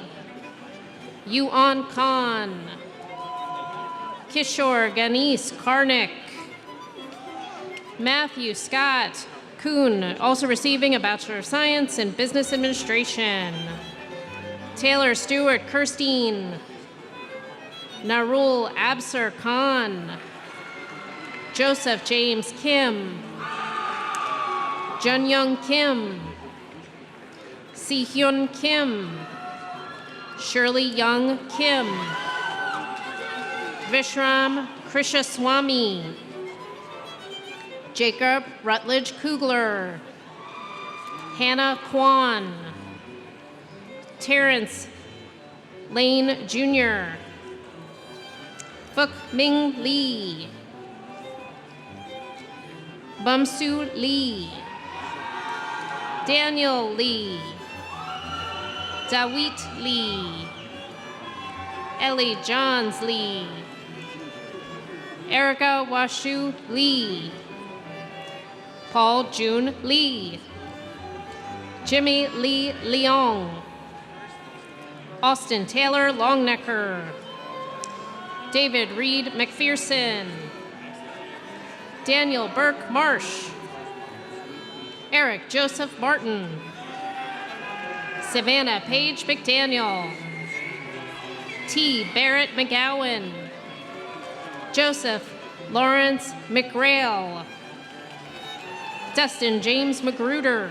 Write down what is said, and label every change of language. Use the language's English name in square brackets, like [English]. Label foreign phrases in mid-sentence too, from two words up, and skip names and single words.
[English] Yuan Khan. Kishore Ganesh Karnik. Matthew Scott Kuhn, also receiving a Bachelor of Science in Business Administration. Taylor Stewart Kirstein. Narul Absar Khan. Joseph James Kim. Junyoung Kim. Si-hyun Kim. Shirley Young Kim. Vishram Krishaswamy. Jacob Rutledge Kugler. Hannah Kwan. Terrence Lane Jr. Phúc Minh Lee. Bumsu Lee. Daniel Lee. Dawit Lee. Ellie Johns Lee. Erica Washu Lee. Paul June Lee. Jimmy Lee Leong. Austin Taylor Longnecker. David Reed McPherson. Daniel Burke Marsh. Eric Joseph Martin. Savannah Paige McDaniel. T. Barrett McGowan. Joseph Lawrence McRail. Dustin James Magruder.